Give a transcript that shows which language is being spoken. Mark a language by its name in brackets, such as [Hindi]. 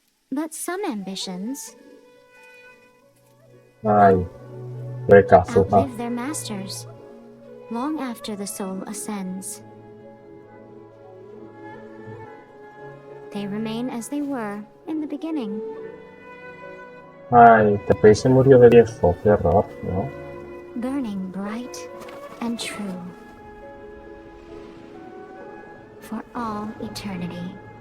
[English] But some ambitions [Spanish] Ay. Reca, fuja. [English] outlive their masters, long after the soul ascends. They remain as they were in the beginning. [Spanish] Ay, Tepei se murió de viejo. Qué horror, ¿no? [English] Burning bright and true for all eternity.